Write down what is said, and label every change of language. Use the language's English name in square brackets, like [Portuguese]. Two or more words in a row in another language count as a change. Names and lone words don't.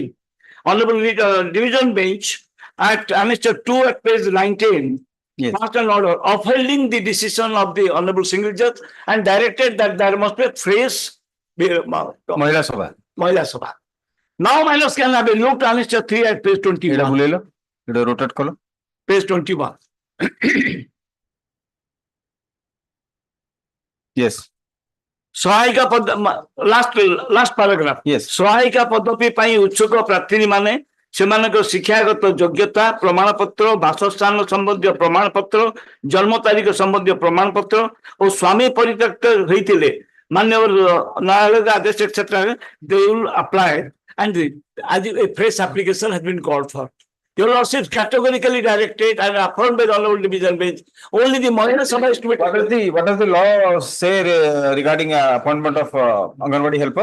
[English] Honorable division bench at annexure 2 at page 19 passed an order upholding the decision of the honorable single judge and directed that there must be a fresh Mahila Sabha. Mahila Sabha. Now, my lords, can have a look at annexure 3 at page 21. Rotate column. Page 21. Yes. [Odia] ସହାୟିକା [English] last paragraph [Odia] ସହାୟିକା ପଦବୀ ପାଇଁ ଉତ୍ସୁକ ପ୍ରାର୍ଥିନୀ ମାନେ ସେମାନଙ୍କ ଶିକ୍ଷାଗତ ଯୋଗ୍ୟତା ପ୍ରମାଣପତ୍ର ବାସସ୍ଥାନ ସମ୍ବନ୍ଧୀୟ ପ୍ରମାଣପତ୍ର ଜନ୍ମ ତାରିଖ ସମ୍ବନ୍ଧୀୟ ପ୍ରମାଣପତ୍ର ଓ ସ୍ୱାମୀ ପରିତ୍ୟକ୍ତ ହୋଇଥିଲେ ମାନ୍ୟବର ନ୍ୟାୟାଳୟର ଆଦେଶ etc. [English] they will apply and a fresh application has been called for. Your lordship categorically directed and affirmed by the honorable division bench. Only the Mahila Sabha is to be. What does the law say regarding appointment of Anganwadi helper?